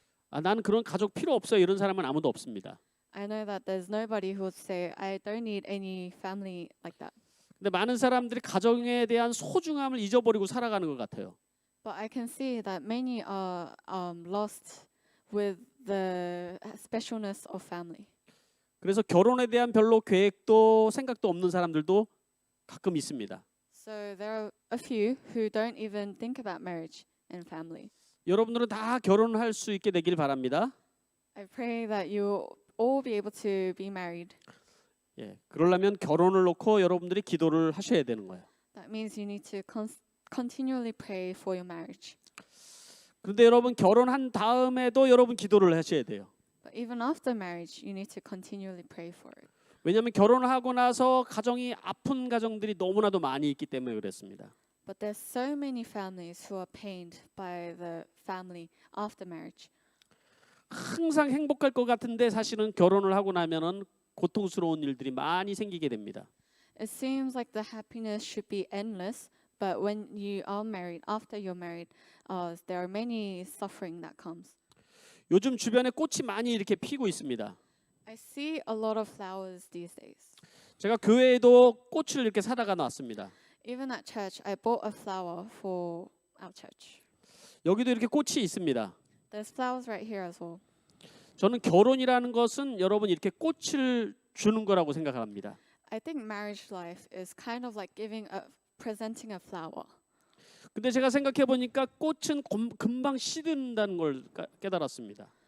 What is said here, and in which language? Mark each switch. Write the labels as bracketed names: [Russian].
[Korean] 나는 그런 가족 필요 없어요. 이런 사람은 아무도 없습니다. [English] I know that there's nobody who would say, I don't need any family like that. [Korean] 근데 많은 사람들이 가정에 대한 소중함을 잊어버리고 살아가는 것 같아요. [English] But I can see that many are lost with the specialness of family. [Korean] 그래서 결혼에 대한 별로 계획도 생각도 없는 사람들도 가끔 있습니다. [English] So there are a few who don't even think about marriage and family. [Korean] 여러분들은 다 결혼할 수 있게 되길 바랍니다. [English] I pray that you all be able to be married. [Korean] 예, 그러려면 결혼을 놓고 여러분들이 기도를 하셔야 되는 거예요. [English] That means you need to continually pray for your marriage. [Korean] 그런데 여러분 결혼한 다음에도 여러분 기도를 하셔야 돼요. [English] But even after marriage, you need to continually pray for it. [Korean] 왜냐하면 결혼을 하고 나서 가정이 아픈 가정들이 너무나도 많이 있기 때문에 그렇습니다. [English] But there's so many families who are pained by the family after marriage. [Korean] 항상 행복할 것 같은데 사실은 결혼을 하고 나면은 고통스러운 일들이 많이 생기게 됩니다. [English] It seems like the happiness should be endless, but when you are married, after you're married, there are many suffering that comes. [Korean] 요즘 주변에 꽃이 많이 이렇게 피고 있습니다. [English] I see a lot of flowers these days. [Korean] 제가 교회에도 꽃을 이렇게 사다가 놨습니다. [English] Even at church, I bought a flower for our church. [Korean] 여기도 이렇게 꽃이 있습니다. [English] There's flowers right here as well. [Korean] 저는 결혼이라는 것은 여러분 이렇게 꽃을 주는 거라고 생각합니다. [English] I think marriage life is kind of like presenting a flower. [Korean] 근데 제가 생각해 보니까 꽃은 금방 시든다는 걸 깨달았습니다.